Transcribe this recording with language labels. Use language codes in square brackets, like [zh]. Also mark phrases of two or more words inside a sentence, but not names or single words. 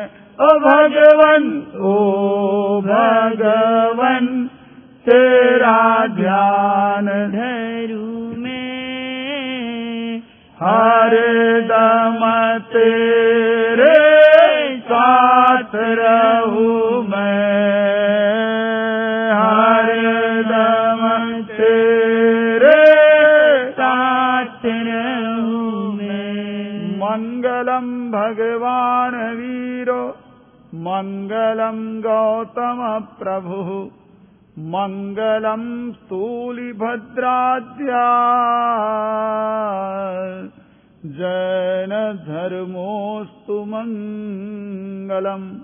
[hi] ओ भगवन तेरा ध्यान धरूं मैं, हरदम तेरे साथ रहूं मैं, हरदम तेरे साथ रहूं मैं। [sa] मंगलम भगवान वीरो, मंगलम गौतम प्रभु, मंगलम स्थूलिभद्राद्या, जैन धर्मोस्तु मंगलम,